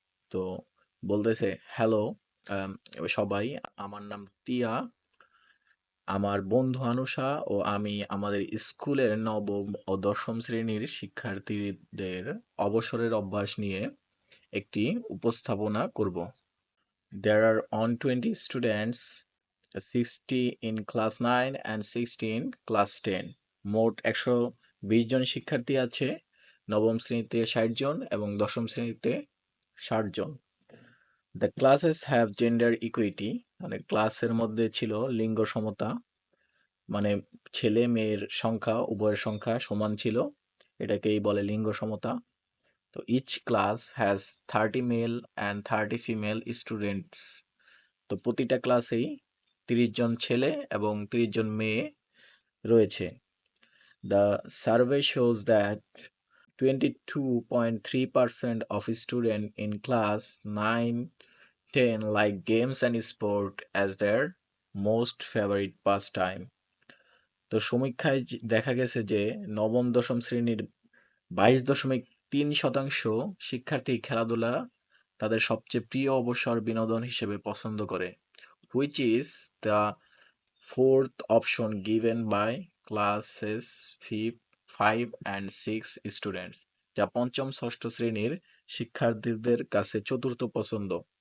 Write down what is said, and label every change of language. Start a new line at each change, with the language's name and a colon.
Bangla: তো বলতেছে হ্যালো সবাই, আমার নাম টিয়া, আমার বন্ধু আনুষা ও আমি আমাদের স্কুলের নবম ও দশম শ্রেণীর শিক্ষার্থীদের অবসরের অভ্যাস নিয়ে একটি উপস্থাপনা করব।
English: There are on 20 students, 60 in class 9 and 60 in class 10.
Bangla: মোট 120 জন শিক্ষার্থী আছে, নবম শ্রেণীতে 60 জন এবং দশম শ্রেণীতে 60 জন।
English: The classes have gender equity,
Bangla: মানে ক্লাসের মধ্যে ছিল লিঙ্গ সমতা, মানে ছেলে মেয়ের সংখ্যা উভয়ের সংখ্যা সমান ছিল, এটাকেই বলে লিঙ্গ সমতা।
English: তো each class has 30 male and 30 female students.
Bangla: তো প্রতিটা ক্লাসেই 30 জন ছেলে এবং 30 জন মেয়ে রয়েছে।
English: The survey shows that 22.3% of students in class 9 10 like games and sport as their most favorite pastime.
Bangla: তো সমীক্ষায় দেখা গেছে যে নবম দশম শ্রেণীর 22.3% শিক্ষার্থী খেলাধুলা তাদের সবচেয়ে প্রিয় অবসর বিনোদন হিসেবে পছন্দ করে,
English: which is the fourth option given by classes 5 and 6 students,
Bangla: যা পঞ্চম ষষ্ঠ শ্রেণীর শিক্ষার্থীদের কাছে চতুর্থ পছন্দ।